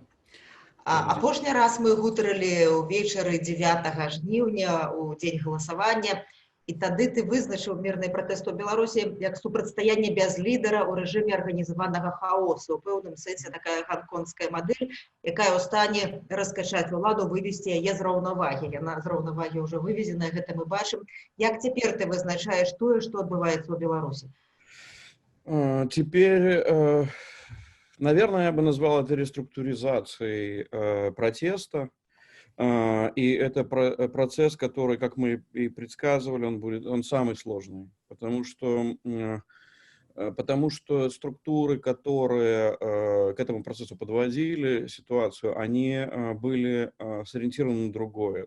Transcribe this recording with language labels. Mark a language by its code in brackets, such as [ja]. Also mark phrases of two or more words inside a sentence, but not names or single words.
[be] Апошні раз мы гутарылі ўвечары 9 жніўня у дзень галасавання, і тады ты вызначыў мірны пратэст у Беларусі як супрацьстаянне без лідара ў рэжыме арганізаванага хаосу. У пэўным сэнсе такая ганконгская мадэль, якая ў стане раскачаць уладу, вывесці яе з раўнавагі. Яна з раўнавагі ўжо вывезеная, гэта мы бачым. Як цяпер ты вызначаеш тое, што адбываецца ў Беларусі? [ru] Теперь, наверное, я бы назвал это реструктуризацией протеста. И это процесс, который, как мы и предсказывали, он самый сложный, потому что структуры, которые к этому процессу подводили ситуацию, они были сориентированы на другое.